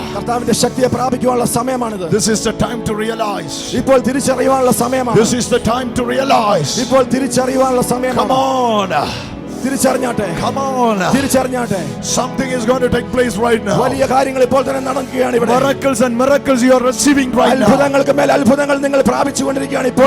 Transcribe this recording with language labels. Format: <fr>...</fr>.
<ml>കർത്താവിന്റെ ശക്തിയെ പ്രാപിക്കുവാനുള്ള സമയമാണിത്.</ml> <en>This is the time to realize.</en> <ml>ഇപ്പോൾ തിരിച്ചറിയുവാനുള്ള സമയമാണ്.</ml> <en>This is the time to realize.</en> <ml>ഇപ്പോൾ തിരിച്ചറിയുവാനുള്ള</ml> <en>Come</en> <ml>സമയമാണ്.</ml> <en>on.</en> <ml>തിരിച്ചറിഞ്ഞാട്ടെ.</ml> <en>Come on.</en> <ml>തിരിച്ചറിഞ്ഞാട്ടെ.</ml> <en>Something is going to take place right now.</en> <ml>വലിയ കാര്യങ്ങൾ ഇപ്പോൾ തന്നെ നടക്കുകയാണ് ഇവിടെ.</ml> <en>Miracles and miracles you are receiving right now.</en> <ml>അത്ഭുതങ്ങൾക്ക് മേൽ അത്ഭുതങ്ങൾ നിങ്ങൾ പ്രാപിച്ചുകൊണ്ടിരിക്കുകയാണ് ഇപ്പോൾ</ml>